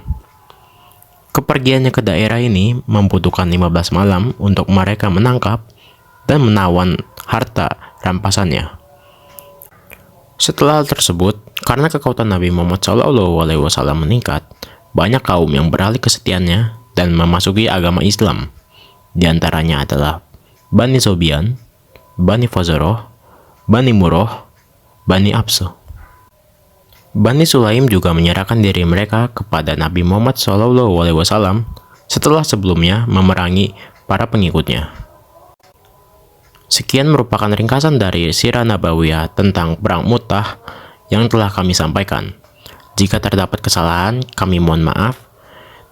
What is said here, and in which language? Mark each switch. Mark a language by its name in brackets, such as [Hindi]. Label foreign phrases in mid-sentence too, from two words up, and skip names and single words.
[Indonesian] Kepergiannya ke daerah ini membutuhkan 15 malam untuk mereka menangkap dan menawan harta rampasannya. Setelah hal tersebut, karena kekuatan Nabi Muhammad SAW meningkat, banyak kaum yang beralih kesetiaannya dan memasuki agama Islam. Di antaranya adalah Bani Sobian, Bani Fazaroh, Bani Murroh, Bani Absu. Bani Sulaim juga menyerahkan diri mereka kepada Nabi Muhammad SAW setelah sebelumnya memerangi para pengikutnya. Sekian merupakan ringkasan dari Sirah Nabawiyah tentang Perang Mu'tah yang telah kami sampaikan. Jika terdapat kesalahan, kami mohon maaf.